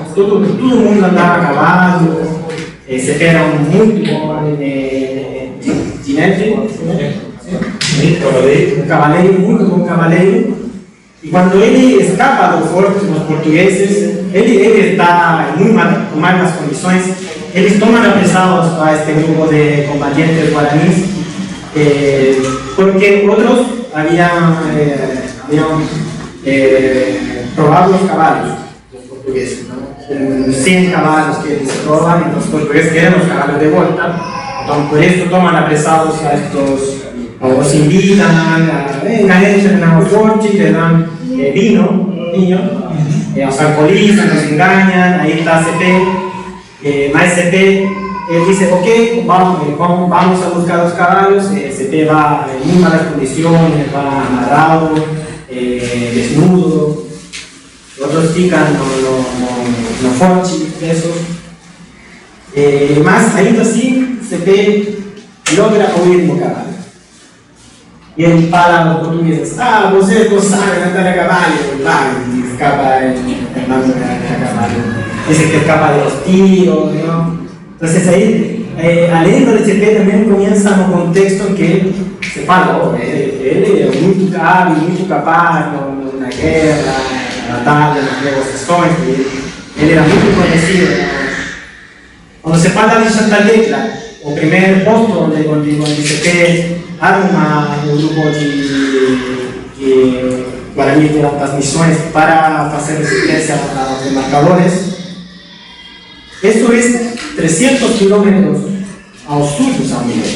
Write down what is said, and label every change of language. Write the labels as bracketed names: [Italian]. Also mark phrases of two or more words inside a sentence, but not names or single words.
[Portuguese] Todo mundo andava a cavalo, se era muito bom ginete, um cavaleiro, muito bom cavaleiro. E quando ele escapa do forte dos portugueses, ele está em com más condições, eles tomam apresados [Spanish] a este grupo de combatientes guaraníes, [Portuguese] porque outros haviam robado os cavalos dos portugueses, ¿no? [Spanish] 100 [Portuguese] cavalos que eles [Spanish] roban y los portugueses quieren los caballos de vuelta, entonces por eso toman apresados a estos, os invitan entren a los fortes, le dan vino, os alcoholizan, los engañan, ahí está CP, más CP, él dice, ok, vamos a buscar los caballos, CP va en muy malas condiciones, va amarrado, desnudo, otros pican no forchi, eso. [Portuguese] Mas ainda assim, CP logra ouvir no cavalo. E ele fala aos portugueses, vocês não sabem andar a cavalo, e escapa andando a cavalo. [Spanish] Dice que escapa de los tiros, ¿no? Entonces ahí, [Portuguese] além do CP também começa no contexto que se fala, ele é muito hábil, muito capaz na guerra, na batalha, nas negociações, ele era muito conhecido. Quando se fala de Santa Tecla, o primeiro posto onde CP arma um grupo de guaraníes de altas missões para fazer resistência aos demarcadores, isso é 300 kilómetros ao sul de São Miguel.